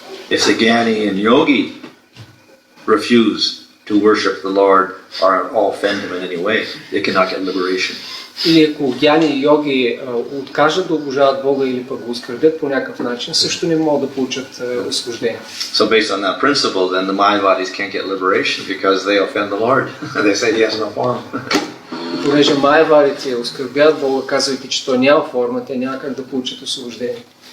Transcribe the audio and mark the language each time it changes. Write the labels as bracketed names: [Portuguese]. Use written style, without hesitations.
[English] If the Jnani and Yogi refuse to worship the Lord or offend him in any way, they cannot get liberation. [Bulgarian] Или ако гьяни и йоги откажат да обожават Бога или пък го оскърбят по някакъв начин, също не могат да получат освобождение. [English] So based on that principle, then the Mayavadis can't get liberation because they offend the Lord. They say he has no form. [Bulgarian] И понеже майаварите оскърбят Бога, казвайки, че той няма форма, те няма как да получат освобождение.